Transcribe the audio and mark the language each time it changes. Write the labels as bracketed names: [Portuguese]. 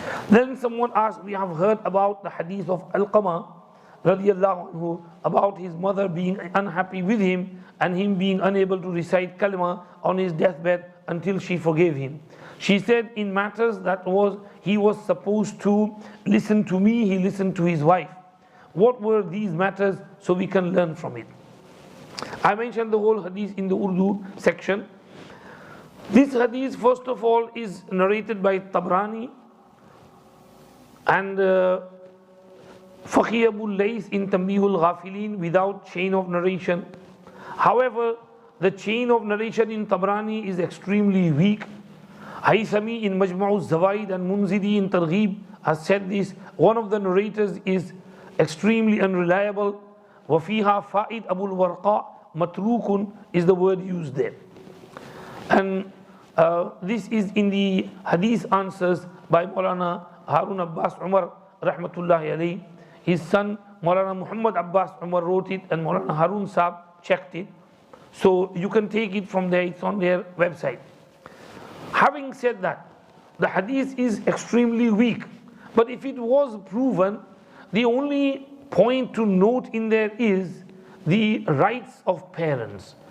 [English] then someone asked, we have heard about the hadith of Alqamah radiyallahu anhu about his mother being unhappy with him and him being unable to recite kalima on his deathbed until she forgave him. She said in matters that he was supposed to listen to me, he listened to his wife. What were these matters so we can learn from it? I mentioned the whole hadith in the Urdu section. This hadith first of all is narrated by Tabrani and Faqih Abu Lays in Tanbihul Ghafilin without chain of narration. However, the chain of narration in Tabrani is extremely weak. Haythami in Majma'u Zawaid and Munziri in Targhib has said this. One of the narrators is extremely unreliable. [Arabic] وَفِيهَا فَائِدْ أَبُو الْوَرْقَى مَتْرُوكٌ [English] is the word used there. And this is in the hadith answers by Maulana Harun Abbas Umar rahmatullahi alayhi. His son Maulana Muhammad Abbas Umar wrote it and Maulana Harun Saab checked it. So you can take it from there, it's on their website. Having said that, the hadith is extremely weak, but if it was proven, the only point to note in there is the rights of parents.